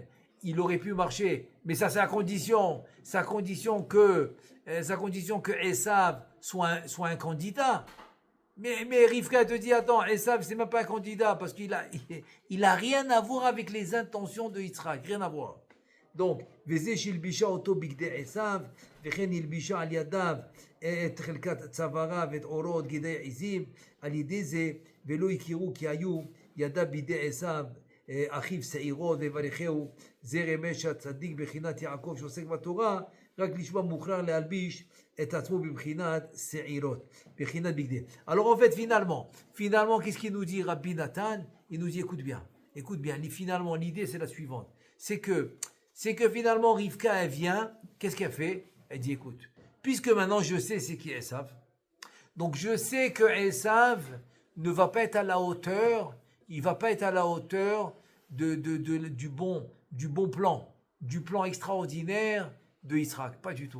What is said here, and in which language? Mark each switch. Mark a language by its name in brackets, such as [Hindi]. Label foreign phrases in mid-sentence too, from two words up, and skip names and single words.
[French] il aurait pu marcher, mais ça c'est à condition que Esav soit un candidat. Mais Rivka te dit, attends, Esav c'est même pas un candidat parce qu'il a rien à voir avec les intentions de Yitzhak, rien à voir. Donc, [Hebrew] וזה שהלבישה אותו בגדי עשיו, וכן הלבישה על ידיו את חלקת צווארה ואת עורו את גדי עזים, על ידי זה, ולא הכירו כי היו ידיו בידי עשיו, אחיו שעירות, ויברכהו, זה רמז שהצדיק בחינת יעקב שעוסק בתורה, רק לשמה מוכרח להלביש את עצמו בבחינת שעירות, בחינת בגדי. [French] Alors en fait, finalement, qu'est-ce qu'il nous dit Rabbi Nathan? Il nous dit, écoute bien, finalement, l'idée c'est la suivante, c'est que finalement, Rivka, elle vient, qu'est-ce qu'elle fait? Elle dit, écoute, puisque maintenant je sais c'est qui Esav, donc je sais que Esav ne va pas être à la hauteur, il va pas être à la hauteur du bon plan, du plan extraordinaire de Yitzhak, pas du tout.